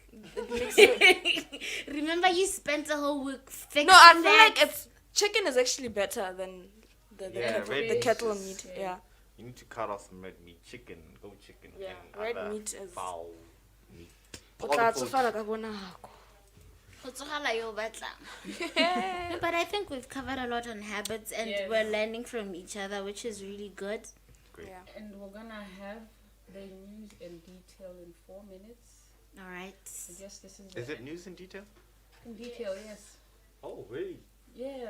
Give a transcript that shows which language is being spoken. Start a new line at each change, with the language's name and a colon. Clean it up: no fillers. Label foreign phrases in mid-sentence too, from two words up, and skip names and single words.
English: It makes you- Remember, you spent a whole week fixing No, I feel that. like it's chicken is actually better than the red the meat kettle is- meat. Yeah. You need to cut off some red meat, chicken, goat chicken, Yeah, and red other meat is- fowl meat.
Tswana: O
English: All
Tswana: tla
English: the
Tswana: tsofala ka bonako. Go tsogela yo batlang.
English: No, but I think we've covered a lot on habits and Yes. we're learning from each other, which is really good. Yeah. And we're gonna have the news in detail in 4 minutes. All right. I guess this is. Is the it news in detail? in detail? Yes. Oh, really? Yeah.